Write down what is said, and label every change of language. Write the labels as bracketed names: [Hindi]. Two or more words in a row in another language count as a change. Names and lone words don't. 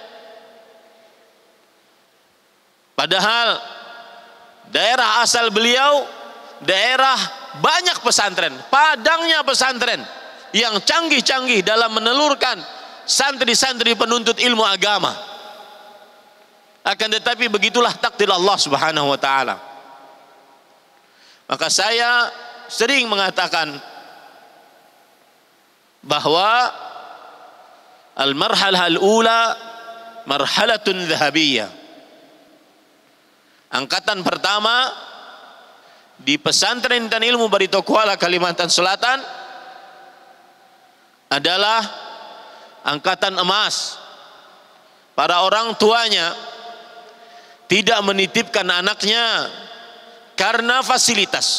[Indonesian] Padahal daerah asal beliau daerah banyak pesantren, padangnya pesantren yang canggih-canggih dalam menelurkan santri-santri penuntut ilmu agama. Akan tetapi begitulah takdir Allah [Arabic] سبحانه وتعالى. [Indonesian] Maka saya sering mengatakan bahwa [Arabic] المرحلة الأولى مرحلة ذهبية. [Indonesian] Angkatan pertama di pesantren Intan Ilmu Barito Kuala, Kalimantan Selatan adalah angkatan emas. Para orang tuanya tidak menitipkan anaknya karena fasilitas.